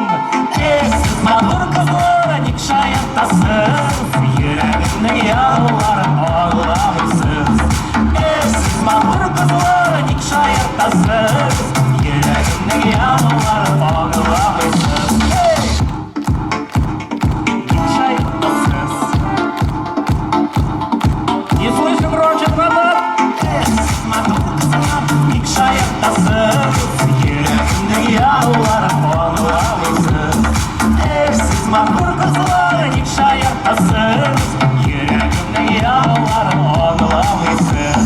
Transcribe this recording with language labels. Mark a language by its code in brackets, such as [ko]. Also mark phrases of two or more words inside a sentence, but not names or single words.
[tt] Сез матур кызлар, ник шаяртасыз, йөрәгемнең яуларын аңламыйсыз. Сез матур кызлар, ник шаяртасыз, йөрәгемнең яуларын аңламыйсыз. Ник шаяртасыз. [ru] Не слышу громче, братан. [tt] Сез матур кызлар, ник шаяртасыз, йөрәгемнең яуларын аңламыйсыз. Сез матур кызлар, ник шаяртасыз, йөрәгемнең яуларын аңламыйсыз.